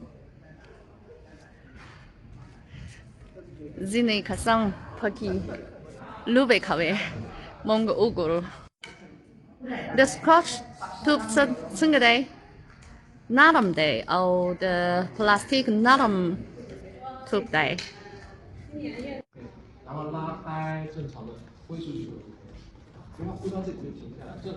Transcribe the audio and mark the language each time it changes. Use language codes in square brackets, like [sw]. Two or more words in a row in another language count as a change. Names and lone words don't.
[ps] ځینې کسان پکې لوبې کوي. موږ وګورو. د سکواش توپ څنګه دی؟ نرم دی او د پلاستیک نرم توپ دی. [zh] 然后拉开正常的挥出去，然后挥到这里就停下来。